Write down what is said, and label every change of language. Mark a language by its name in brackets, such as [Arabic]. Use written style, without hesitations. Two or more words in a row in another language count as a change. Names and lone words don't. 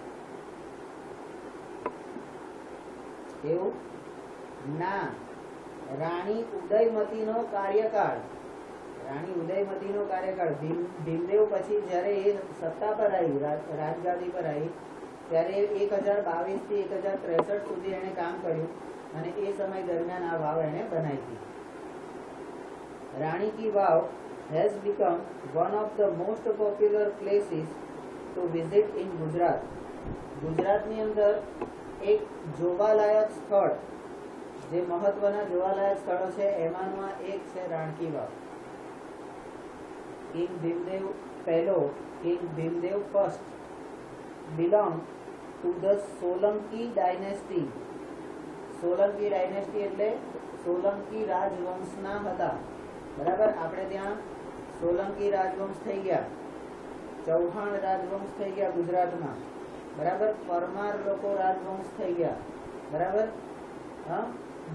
[Gujarati] એવું ના, રાણી ઉદયમતીનો કાર્યકાળ, ભીમદેવ પછી જયારે એ સત્તા પર આવી, રાજગાદી પર આવી, ત્યારે 1022 થી 1063 સુધી એને કામ કર્યું અને એ સમય દરમિયાન આ વાવ એને બનાવી હતી. [English] રાણી કી વાવ has become one of the most popular places to visit in Gujarat. [Gujarati] ગુજરાતની અંદર એક જોવાલાયક સ્થળ, જે મહત્વના જોવાલાયક સ્થળો છે એમાંનું આ એક છે રાણકી વાવ. [English] King Bhimdev પહેલો, King Bhimdev first belong to the Solanki dynasty. Solanki dynasty [Gujarati] એટલે સોલંકી રાજવંશના હતા. બરાબર. આપણે ત્યાં સોલંકી રાજવંશ થઈ ગયા, ચૌહાણ રાજવંશ થઈ ગયા ગુજરાતમાં. બરાબર. પરમાર લોકો રાજવંશ થઈ ગયા. બરાબર.